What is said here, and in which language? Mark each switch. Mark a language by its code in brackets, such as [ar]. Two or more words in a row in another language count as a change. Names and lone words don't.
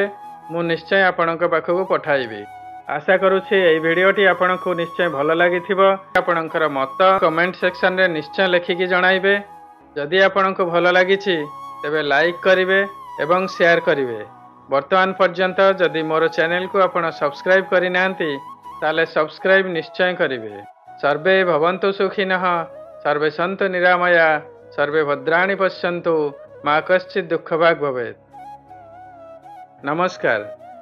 [or] ମୁ ନିଶ୍ଚୟ ଆପଣଙ୍କୁ ପାଖକୁ ପଠାଇବି। ଆଶା କରୁଛି ଏଇ ଭିଡିଓଟି ଆପଣଙ୍କୁ ନିଶ୍ଚୟ ଭଲ ଲାଗିଥିବ। ଆପଣଙ୍କର ମତ [en] comment section [or] ରେ ନିଶ୍ଚୟ ଲେଖିକି ଜଣାଇବେ। ଯଦି ଆପଣଙ୍କୁ ଭଲ ଲାଗୁଛି ତେବେ ଲାଇକ କରିବେ ଏବଂ ସେୟାର କରିବେ। ବର୍ତ୍ତମାନ ପର୍ଯ୍ୟନ୍ତ ଯଦି ମୋର ଚ୍ୟାନେଲ କୁ ଆପଣ ସବସ୍କ୍ରାଇବ କରି ନାହାନ୍ତି ତାହାଲେ ସବସ୍କ୍ରାଇବ ନିଶ୍ଚୟ କରିବେ। [sa] सर्वे भवन्तु सुखिनः सर्वे सन्तु निरामया सर्वे भद्राणि पश्यन्तु मा कश्चित् दुःखभाग् भवेत्। [or] नमस्कार।